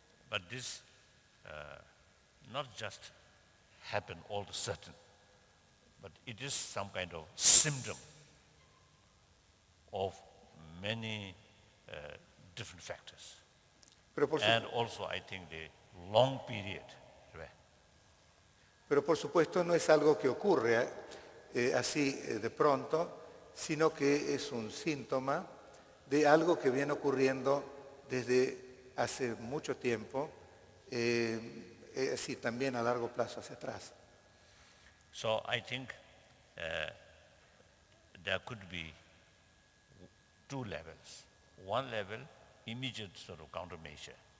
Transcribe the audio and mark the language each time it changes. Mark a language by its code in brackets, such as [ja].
[en] But this not just happen all of a sudden, but it is some kind of symptom of many different factors. [es] Pero por, [en] And also I think the long period. [es] pero por supuesto no es algo que ocurre así de pronto, sino que es un síntoma de algo que viene ocurriendo desde hace mucho tiempo, sí, también a largo plazo hacia atrás. [en] So I think there could be two levels. One level, immediate sort of countermeasure.